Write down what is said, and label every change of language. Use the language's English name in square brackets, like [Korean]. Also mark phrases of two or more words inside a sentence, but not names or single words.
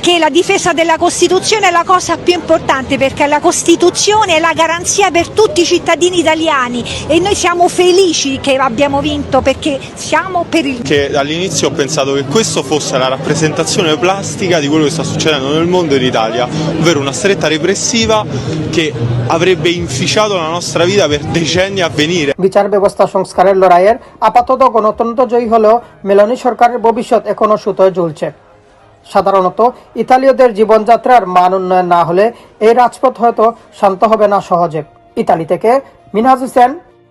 [Italian] Perché la difesa della Costituzione è la cosa più importante, perché la Costituzione è la garanzia per tutti i cittadini italiani e noi siamo felici che abbiamo vinto perché siamo per il... Che all'inizio ho pensato che questo fosse la rappresentazione plastica di quello che sta succedendo nel mondo e in Italia, ovvero una stretta repressiva che avrebbe inficiato la nostra vita per decenni a venire. [Bangla] বিচার ব্যবস্থা সংস্কারের লড়াইয়ের আপাতত গণতন্ত্র জয়ী হলেও মেলোনি সরকারের ভবিষ্যৎ এখনো সুতোয় ঝুলছে। সাধারণত ইতালীয়দের জীবনযাত্রার মান উন্নয়ন না হলে এই রাজপথ হয়তো শান্ত হবে না সহজে। ইতালি থেকে মিনহাজ হোসেন,